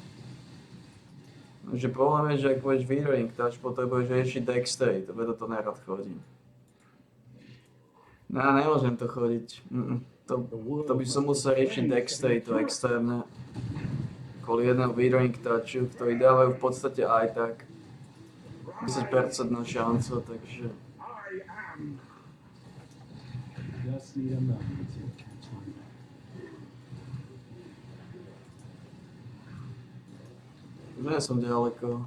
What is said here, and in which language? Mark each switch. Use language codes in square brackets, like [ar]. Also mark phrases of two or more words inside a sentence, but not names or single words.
[sk] Takže problém je, že ak budeš Withering Touch, potrebuješ riešiť Dexterity, to preto to nerad chodím. No, nemôžem to chodiť. To by som musel riešiť Dexterity extrémne. Kvôli jedného Withering Touchu, ktorý dávajú v podstate aj tak 10% šancu, takže... [en] Just need a moment to catch on. [sk] Nie som ďaleko.